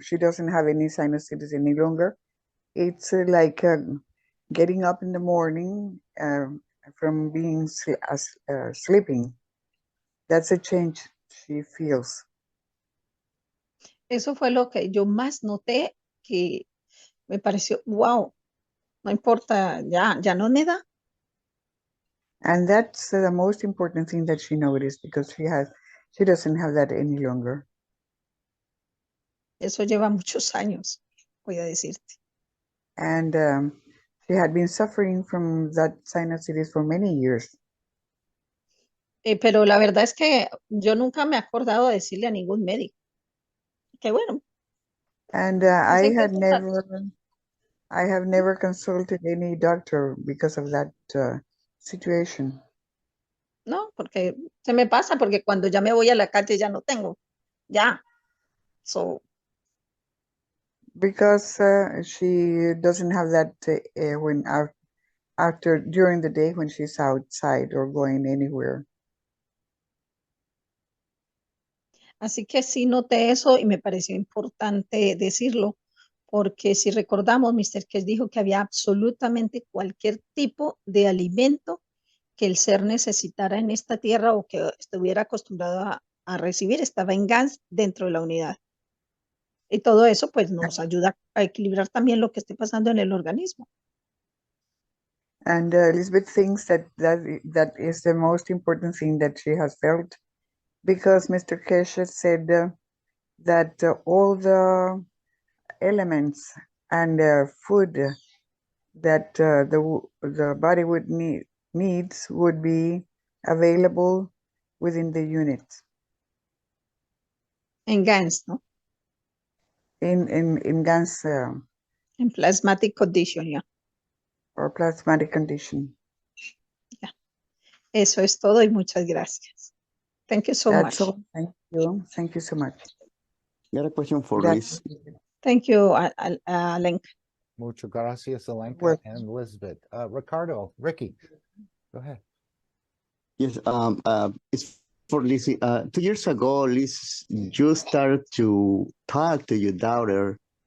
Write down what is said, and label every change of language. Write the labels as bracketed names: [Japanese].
[English] She doesn't have any sinusitis any longer. It's like getting up in the morning from being sleeping. That's a change she feels. [Spanish] Eso fue lo que yo más noté, que me pareció, wow, no importa, ya no me da. [English] And that's the most important thing that she noticed, because she doesn't have that any longer. [Spanish] Eso lleva muchos años, voy a decirte. [English] And she had been suffering from that sinusitis for many years. [Spanish] Pero la verdad es que yo nunca me he acordado de decirle a ningún médico. Que bueno. [English] And [Spanish] Dicen que [English] I have never consulted any doctor because of that situation. [Spanish] no, porque se me pasa, porque cuando ya me voy a la calle ya no tengo. Ya. So, [English] Because she doesn't have that when during the day when she's outside or going anywhere. [Spanish] así que sí noté eso y me pareció importante decirlo, porque si recordamos, Mr. Kes dijo que había absolutamente cualquier tipo de alimento que el ser necesitara en esta tierra o que estuviera acostumbrado a recibir, estaba en gas dentro de la unidad. Y todo eso pues nos ayuda a equilibrar también lo que esté pasando en el organismo. [English] And Elizabeth thinks that is the most important thing that she has felt, because Mr. Keshe said that all the elements and food that the body would needs would be available within the unit. [Spanish] En GANS, ¿no? [English] In GANS. [Spanish] En plasmatic condition, ya. [English] Or plasmatic condition. [Spanish] Ya. Eso es todo y muchas gracias. [English] Thank you so much. That's all. Thank you. Thank you so much. Got a question for That's Liz. Thank you, Alenka. [Spanish] Muchas gracias, Alenka [English] Well- and Elizabeth. Ricky, go ahead. Yes, it's for Liz. 2 years ago, Liz, you started to talk to your daughter.